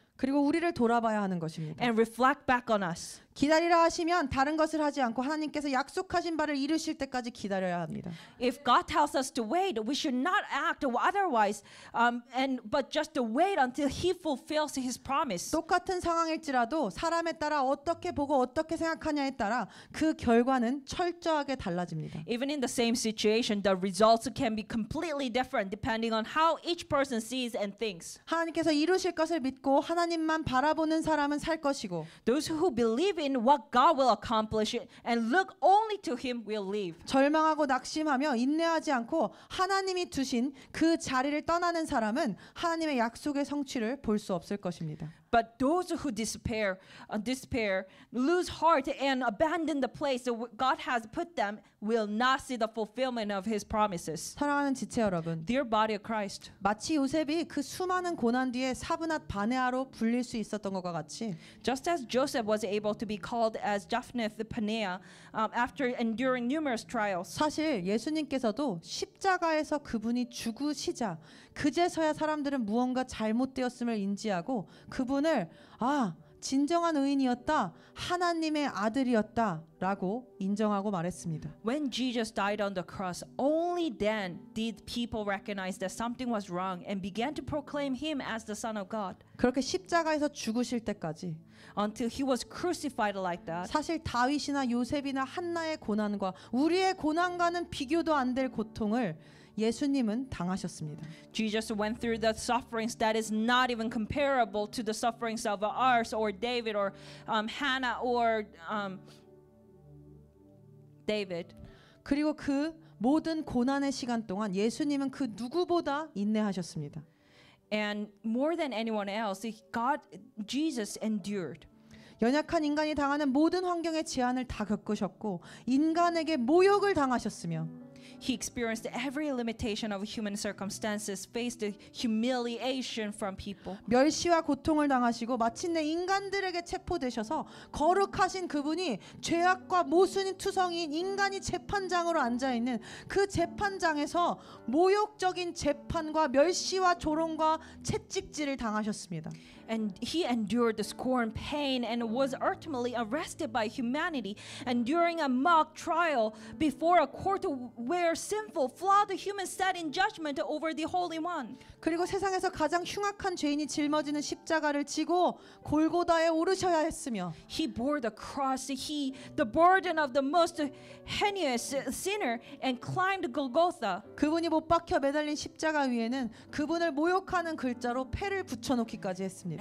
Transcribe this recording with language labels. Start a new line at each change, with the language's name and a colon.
Korean: 그리고 우리를 돌아봐야 하는 것입니다.
English: And reflect back on us.
Korean: 기다리라 하시면 다른 것을 하지 않고 하나님께서 약속하신 바를 이루실 때까지 기다려야 합니다.
English: If God tells us to wait, we should not act otherwise, but just to wait until He fulfills His promise.
Korean: 똑같은 상황일지라도 사람에 따라 어떻게 보고 어떻게 생각하냐에 따라 그 결과는 철저하게 달라집니다.
English: Even in the same situation, the results can be completely different depending on how each person sees and thinks.
Korean: 하나님께서 이루실 것을 믿고 하나님만 바라보는 사람은 살 것이고
English: Those who believe in what God will accomplish and look only to Him will live.
Korean: 절망하고 낙심하며 인내하지 않고 하나님이 두신 그 자리를 떠나는 사람은 하나님의 약속의 성취를 볼 수 없을 것입니다.
English: But those who despair, lose heart and abandon the place that God has put them will not see the fulfillment of His promises.
Korean: 사랑하는 지체 여러분,
English: Dear body of Christ,
Korean: 마치 요셉이 그 수많은 고난 뒤에 사브낫 바네아로 불릴 수 있었던 것과 같이
English: just as Joseph was able to be called as Japheth Paneah after enduring numerous trials,
Korean: 사실 예수님께서도 십자가에서 그분이 죽으시자 그제서야 사람들은 무언가 잘못되었음을 인지하고 그분을 진정한 의인이었다, 하나님의 아들이었다라고 인정하고 말했습니다.
English: when Jesus died on the cross, only then did people recognize that something was wrong and began to proclaim Him as the Son of God.
Korean: 그렇게 십자가에서 죽으실 때까지
English: Until He was crucified like that.
Korean: 사실 다윗이나 요셉이나 한나의 고난과 우리의 고난과는 비교도 안 될 고통을 예수님은 당하셨습니다.
English: Jesus went through the sufferings that is not even comparable to the sufferings of ours or David or Hannah or David.
Korean: 그리고 그 모든 고난의 시간 동안 예수님은 그 누구보다 인내하셨습니다.
English: And more than anyone else, Jesus endured.
Korean: 연약한 인간이 당하는 모든 환경의 제한을 다 겪으셨고 인간에게 모욕을 당하셨으며
English: He experienced every limitation of human circumstances, faced humiliation from people.
Korean: 멸시와 고통을 당하시고 마침내 인간들에게 체포되셔서 거룩하신 그분이 죄악과 모순인 투성이인 인간이 재판장으로 앉아있는 그 재판장에서 모욕적인 재판과 멸시와 조롱과 채찍질을 당하셨습니다.
English: And He endured the scorn, pain, and was ultimately arrested by humanity. And during a mock trial before a court where sinful, flawed humans sat in judgment over the Holy One.
Korean: 그리고 세상에서 가장 흉악한 죄인이 짊어지는 십자가를 지고 골고다에 오르셔야 했으며
English: He bore the cross, the burden of the most heinous sinner, and climbed Golgotha.
Korean: 그분이 못 박혀 매달린 십자가 위에는 그분을 모욕하는 글자로 패를 붙여놓기까지 했습니다.